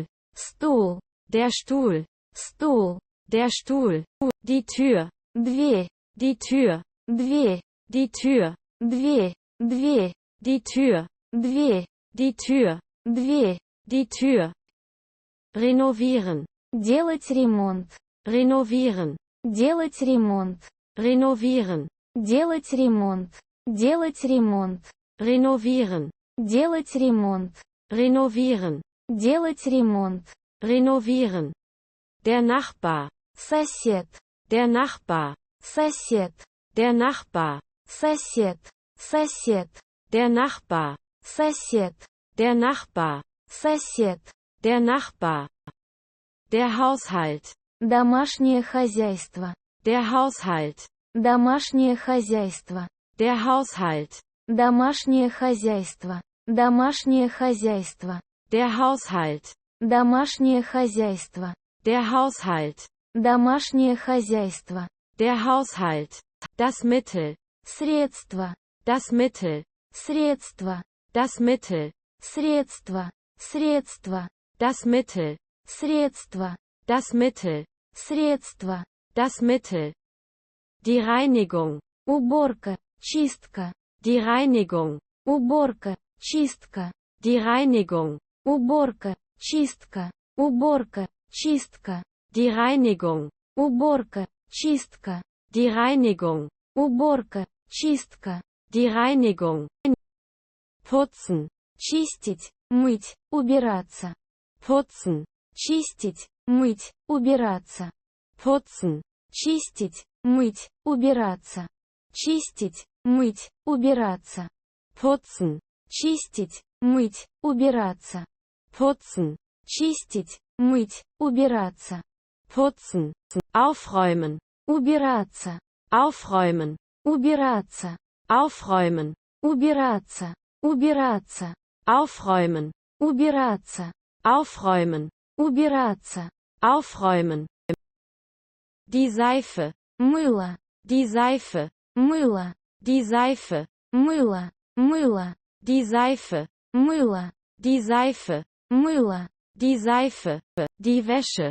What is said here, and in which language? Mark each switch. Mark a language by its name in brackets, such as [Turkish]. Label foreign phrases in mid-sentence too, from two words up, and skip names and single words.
[Russian] Стул. [German] Der Stuhl. [Russian] Стул. [German] Der Stuhl. Die Tür. [Russian] Дверь. [German] Die Tür. [Russian] Дверь. [German] Die Tür. [Russian] Дверь. Дверь. [German] Die Tür. [Russian] Дверь. [German] Die Tür. [Russian] Дверь. [German] Die Tür. Renovieren. [Russian] Делать ремонт. [German] Renovieren. [Russian] Делать ремонт. [German] Renovieren. [Russian] Делать ремонт. Делать ремонт. [German] Renovieren. [Russian] Делать ремонт. [German] Renovieren. [Russian] Делать ремонт. [German] Renovieren. Der Nachbar. [Russian] Сосед. [German] Der Nachbar. [Russian] Сосед. [German] Der Nachbar. [Russian] Сосед. Сосед. [German] Der Nachbar. [Russian] Сосед. [German] Der Nachbar. [Russian] Сосед. [German] Der Nachbar. Der Haushalt. [Russian] Домашнее хозяйство. [German] Der Haushalt. [Russian] Домашнее хозяйство. [German] Der Haushalt. [Russian] Домашнее хозяйство. Домашнее хозяйство. [German] Der Haushalt. [Russian] Домашнее хозяйство. [German] Der Haushalt. [Russian] Домашнее хозяйство. [German] Der Haushalt. Das Mittel. [Russian] Средство. [German] Das Mittel. [Russian] Средство. [German] Das Mittel. [Russian] Средство. Средство. [German] Das Mittel. [Russian] Средство. [German] Das Mittel. [Russian] Средство. [German] Das Mittel. Die Reinigung. [Russian] Уборка. Чистка. [German] Die Reinigung. [Russian] Уборка. Чистка. [German] Die Reinigung. [Russian] Уборка. Чистка. Уборка. Чистка. [German] Die Reinigung. [Russian] Уборка. Чистка. [German] Die Reinigung. [Russian] Уборка. Чистка. [German] Die Reinigung. Putzen. [Russian] Чистить. Мыть. Убираться. [German] Putzen. [Russian] Чистить. Мыть. Убираться. [German] Putzen. [Russian] Чистить. Мыть. Убираться. Чистить. Мыть. Убираться. [German] Putzen. [Russian] Чистить. Мыть. Убираться. [German] Putzen. [Russian] Чистить. Мыть. Убираться. [German] Putzen. Aufräumen. [Russian] Убираться. [German] Aufräumen. [Russian] Убираться. [German] Aufräumen. [Russian] Убираться. Убираться. [German] Aufräumen. [Russian] Убираться. [German] Aufräumen. [Russian] Убираться. [German] Aufräumen. Die Seife. [Russian] Мыло. [German] Die Seife. [Russian] Мыло. [German] Die Seife. [Russian] Мыло. Мыло. [German] Die Seife. [Russian] Мыло. [German] Die Seife. [Russian] Мыло. [German] Die Seife. Die Wäsche.